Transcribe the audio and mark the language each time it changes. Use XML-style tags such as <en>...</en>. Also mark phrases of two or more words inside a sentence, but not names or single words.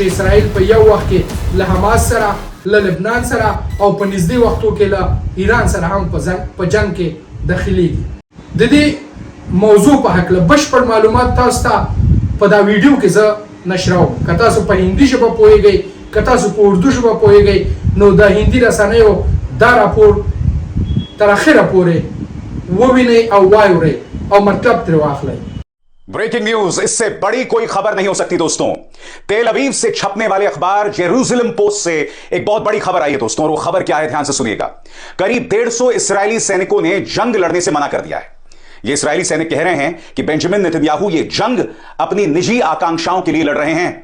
<ps>اسرائیل په یو وخت کې له حماس سره له لبنان سره او په نږدې وختو کې له ایران سره هم په جنګ کې داخليږي د دې موضوع په هکله بشپړ معلومات تاسو ته په دا ویډیو کې زه نشروم که تاسو په هندي ژبه پوهیږئ که تاسو په اردو ژبه پوهیږئ نو د هندي رسنیو دا راپور تر اخره پورې ووینئ او واورئ او مطلب ترې واخلئ</ps> <en>breaking news,</en> <hi>इससे बड़ी कोई खबर नहीं हो सकती दोस्तों। तेल अवीव से छपने वाले अखबार जेरूसलम पोस्ट से एक बहुत बड़ी खबर आई है दोस्तों, और वो खबर क्या है ध्यान से सुनिएगा। करीब 150 इस्राएली सैनिकों ने जंग लड़ने से मना कर दिया है। ये इस्राएली सैनिक कह रहे हैं कि बेंजामिन नेतन्याहू ये जंग अपनी निजी आकांक्षाओं के लिए लड़ रहे हैं।</hi>